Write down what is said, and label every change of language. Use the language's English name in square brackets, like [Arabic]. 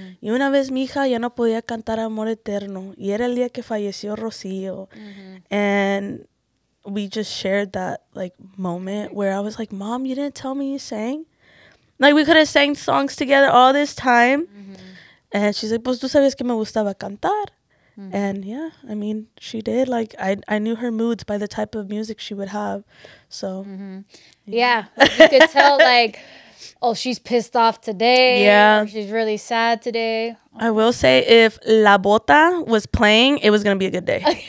[Spanish] Y una vez mi hija ya no podía cantar Amor Eterno. Y era el día que falleció Rocío. [English] And we just shared that like moment where I was like, Mom, you didn't tell me you sang? Like, we could have sang songs together all this time. And she's like, [Spanish] pues tú sabías que me gustaba cantar. [English] And yeah, I mean, she did. Like, I knew her moods by the type of music she would have. So yeah, like you could tell, like, oh, she's pissed off today. Yeah, or she's really sad today. I will say, if La Bota was playing, it was gonna be a good day.